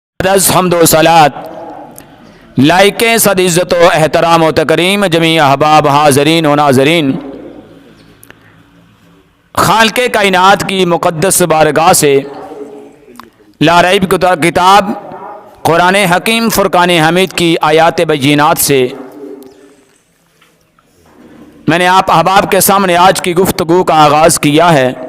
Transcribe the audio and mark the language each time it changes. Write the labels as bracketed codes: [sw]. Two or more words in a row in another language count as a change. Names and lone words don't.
[ur] حمد و صلات لائقیں صد عزت و احترام و تکریم جمیع احباب حاضرین و ناظرین، خالق کائنات کی مقدس بارگاہ سے [ar] لا ریب [ur] کتاب قرآن حکیم فرقان حمید کی آیات بینات سے میں نے آپ احباب کے سامنے آج کی گفتگو کا آغاز کیا ہے۔